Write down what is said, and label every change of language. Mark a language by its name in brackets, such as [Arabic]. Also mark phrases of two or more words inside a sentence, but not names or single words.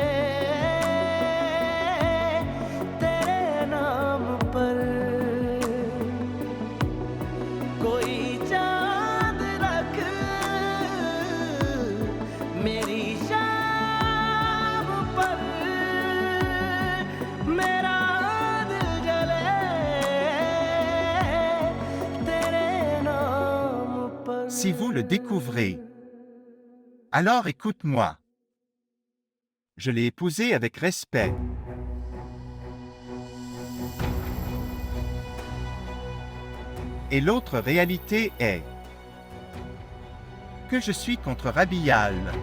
[Hindi] तेरे नाम पर, कोई चांद रख मेरी शाम पर, मेरा दिल जले तेरे नाम पर। [French] Si vous le découvrez, alors écoute-moi. Je l'ai épousée avec respect. Et l'autre réalité est que je suis contre Rabial.